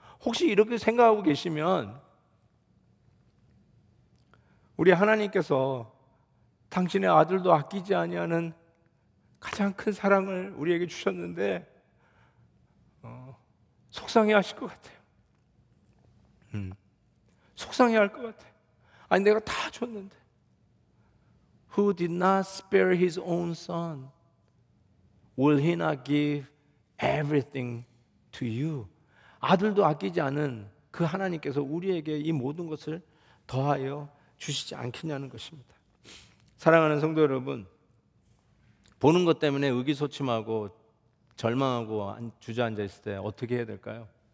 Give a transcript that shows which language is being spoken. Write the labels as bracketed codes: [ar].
[ko] 혹시 이렇게 생각하고 계시면 우리 하나님께서 당신의 아들도 아끼지 아니하는 가장 큰 사랑을 우리에게 주셨는데 속상해하실 것 같아요. 속상해할 것 같아요. 아니 내가 다 줬는데 [en] Who did not spare his own son? Will he not give everything to you? [ko] 아들도 아끼지 않은 그 하나님께서 우리에게 이 모든 것을 더하여 주시지 않겠냐는 것입니다. 사랑하는 성도 여러분, 보는 것 때문에 의기소침하고 절망하고 주저앉아 있을 때 어떻게 해야 될까요?